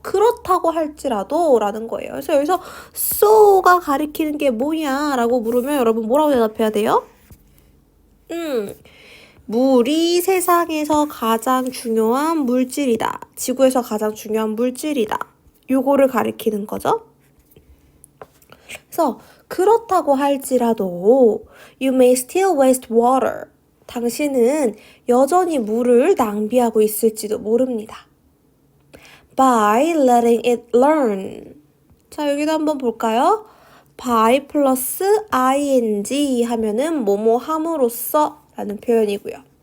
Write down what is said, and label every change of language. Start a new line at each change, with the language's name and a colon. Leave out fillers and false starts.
Korean: 그렇다고 할지라도 라는 거예요. 그래서 여기서 so가 가리키는 게 뭐냐 라고 물으면 여러분 뭐라고 대답해야 돼요? 물이 세상에서 가장 중요한 물질이다. 지구에서 가장 중요한 물질이다. 요거를 가리키는 거죠. 그래서 그렇다고 할지라도
English: you may still waste water.
Korean: 당신은 여전히 물을 낭비하고 있을지도 모릅니다.
English: by letting it learn.
Korean: 자, 여기도 한번 볼까요? by 플러스 ing 하면은 뭐뭐 함으로써 라는 표현이고요.